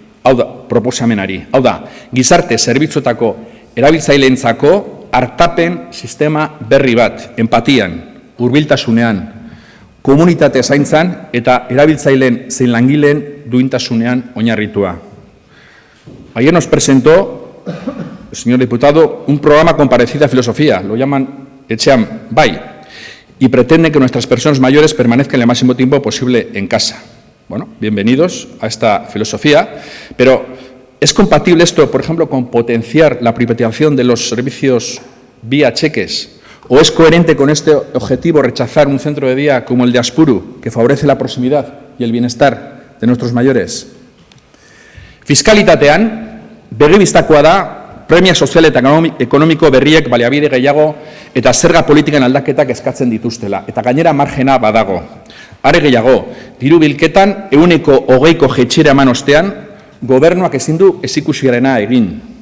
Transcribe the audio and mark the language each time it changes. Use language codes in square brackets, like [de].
[eu] Hau da, gizarte zerbitzuetako erabiltzaileentzako hartapen sistema berri bat, empatian, hurbiltasunean, komunitate zaintzan eta erabiltzaileen zein langileen duintasunean oinarritua. [es] Ayer nos presentó, señor diputado, un programa con parecida filosofía, lo llaman Etxean Bai, y pretende que nuestras personas mayores permanezcan el máximo tiempo posible en casa. Bueno, bienvenidos a esta filosofía, pero ¿es compatible esto, por ejemplo, con potenciar la privatización de los servicios vía cheques? ¿O es coherente con este objetivo rechazar un centro de día como el de Aspuru, que favorece la proximidad y el bienestar de nuestros mayores? [eu] Fiskalitatean, begibistakoa da, premia sozial eta ekonomiko berriek baliabide gehiago eta zerga politikan aldaketak eskatzen dituztela. Eta gainera margena badago. Are gehiago, diru bilketan 20% jaitsera eman ostean, gobernuak ezin du ezikusiarena egin.